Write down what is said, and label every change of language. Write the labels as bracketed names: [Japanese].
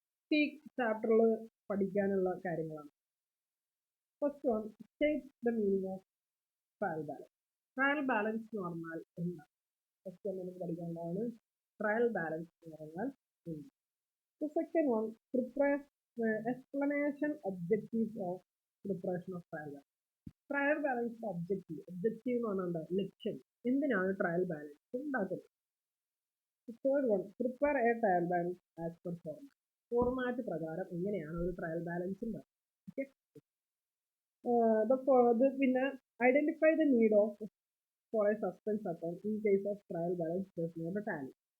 [Malayalam] ഈ ചാപ്റ്ററിൽ പഠിക്കാനുള്ള കാര്യങ്ങളാണ്. [English] First one, state the meaning of trial balance. [Malayalam] Trial balance എന്ന് പറഞ്ഞാൽ എന്താണ്? ഫസ്റ്റ് വൺ നമുക്ക് പഠിക്കേണ്ടതാണ് ട്രയൽ ബാലൻസ് എന്ന് പറഞ്ഞാൽ എന്താണ്. [English] The second one, prepare explanation objectives of preparation of trial balance. [Malayalam] Trial balance objective എന്ന് പറഞ്ഞാൽ ലക്ഷ്യം, എന്തിനാണ് ട്രയൽ ബാലൻസ് ഉണ്ടാക്കുന്നത്. [English] third one, prepare a trial balance as per format [Malayalam] പ്രകാരം എങ്ങനെയാണ് ഒരു ട്രയൽ ബാലൻസ് ഉണ്ടാകുന്നത്. [English] Okay, പിന്നെ identify the need of for a suspense account in case of trial balance does not tally.